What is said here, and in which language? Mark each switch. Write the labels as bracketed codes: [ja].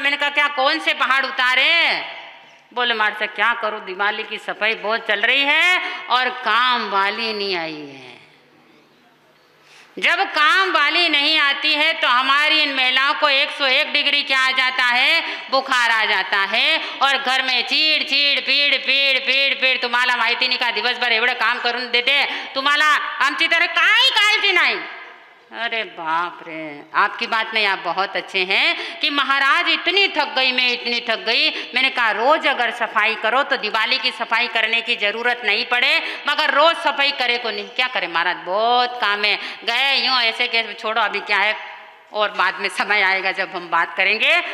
[hi] मैंने कहा क्या कौन से पहाड़ उतारे? बोले मारसा क्या करूँ, दिवाली की सफाई बहुत चल रही है और काम वाली नहीं आई है। जब काम वाली नहीं आती है तो हमारी इन महिलाओं को 101 डिग्री क्या आ जाता है, बुखार आ जाता है, और घर में चीड़ चीड़ पीड़ पीड़ पीड़ पीड़। [mr] तुम्हाला माहिती नाही का दिवसभर एवढं काम करून देते, तुम्हाला आमची तर काय काळजी नाही, [hi] अरे बाप रे, आपकी बात में आप बहुत अच्छे हैं कि महाराज इतनी थक गई, मैं इतनी थक गई। मैंने कहा रोज अगर सफाई करो तो दिवाली की सफाई करने की जरूरत नहीं पड़े, मगर रोज सफाई करे को नहीं। क्या करे महाराज, बहुत काम है, गए यूँ ऐसे कैसे, छोड़ो अभी क्या है, और बाद में समय आएगा जब हम बात करेंगे।